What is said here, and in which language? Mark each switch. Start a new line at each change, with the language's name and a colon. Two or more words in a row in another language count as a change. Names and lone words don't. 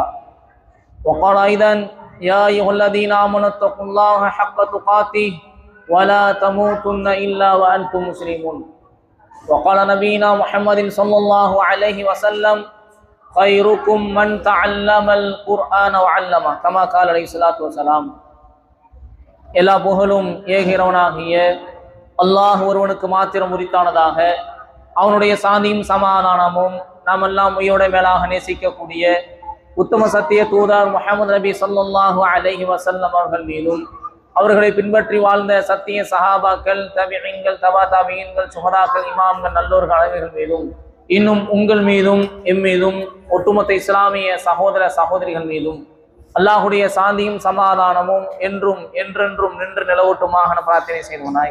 Arabic: وقال أيضا: يا أيها الذين آمنوا اتقوا الله حق تقاته ولا تموتن إلا وأنتم مسلمون. وقال نبينا محمد صلى الله عليه وسلم: خيركم من تعلم القرآن وعلمه كما قال عليه الصلاة والسلام.
Tamil: எல்லா புகழும் ஏகிறவனாகிய அல்லாஹ் ஒருவனுக்கு மாத்திரம் உரித்தானதாக. அவனுடைய சாந்தியும் சமாதானமும் நாம் எல்லாம் உயிரோட மேலாக நேசிக்கக்கூடிய உத்தம சத்திய தூதர் முஹம்மது நபி
Arabic: صلى الله عليه وسلم
Tamil: அவர்கள் மீதும், அவர்களை பின்பற்றி வாழ்ந்த சத்திய சஹாபாக்கள், தபிஈன்கள், தபா தபிஈன்கள், சுஹதாக்கள், இமாம்கள், நல்லோர்கள் அனைவர்கள் மீதும், இன்னும் உங்கள் மீதும் எம் மீதும் ஒட்டுமொத்த இஸ்லாமிய சகோதர சகோதரிகள் மீதும் அல்லாஹுடைய சாந்தியும் சமாதானமும் என்றும் என்றென்றும் நின்று நிலவட்டுமாக பிரார்த்தனை செய்தவனாய்.